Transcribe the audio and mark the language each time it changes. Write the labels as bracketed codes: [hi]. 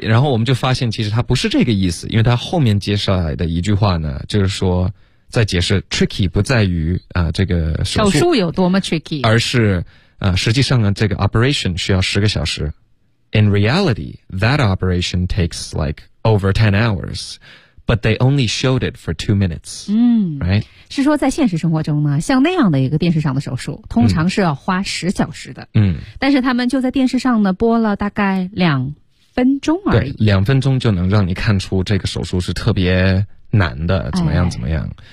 [zh] 然后我们就发现其实他不是这个意思，因为他后面介绍来的一句话呢，就是说在解释 tricky 不在于这个手术有多么 tricky，而是实际上呢这个 operation 需要十个小时。 [en] In reality that operation takes like over 10 hours. But they only showed it for 2 minutes. Right? [zh] 是说在现实生活中呢，像那样的一个电视上的手术，通常是要花10小时的。但是他们就在电视上呢，播了大概2分钟而已。对，2分钟就能让你看出这个手术是特别难的，怎么样怎么样。